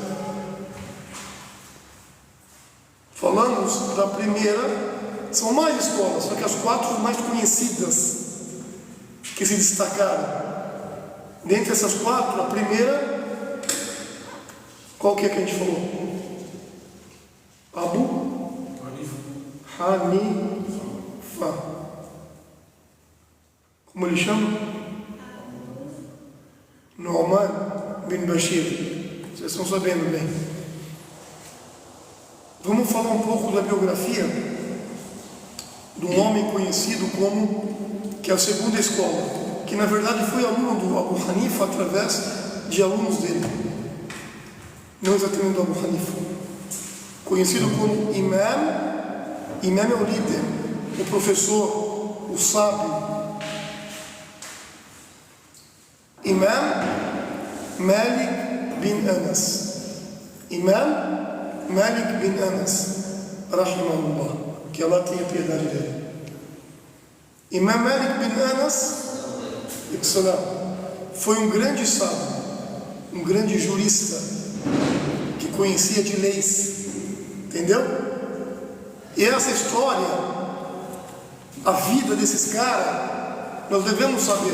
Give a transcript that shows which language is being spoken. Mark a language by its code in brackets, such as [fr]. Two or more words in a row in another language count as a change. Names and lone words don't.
[pt] Falamos da primeira, são mais escolas, só que as quatro mais conhecidas que se destacaram. Dentre essas quatro, a primeira, qual que é que a gente falou? Abu Hanifa. Como ele chama? Nu'man bin Bashir. Vocês estão sabendo bem. Vamos falar um pouco da biografia de um homem conhecido como, que é a segunda escola, que na verdade foi aluno do Abu Hanifa através de alunos dele. Não exatamente do Abu Hanifa. Conhecido como Imam. Imam é o líder, o professor, o sábio. Imam Malik bin Anas. Imam Malik bin Anas, rahimahullah, que Allah tenha piedade dele. Imam Malik bin Anas foi um grande sábio, um grande jurista, que conhecia de leis, entendeu? E essa história, a vida desses caras, nós devemos saber.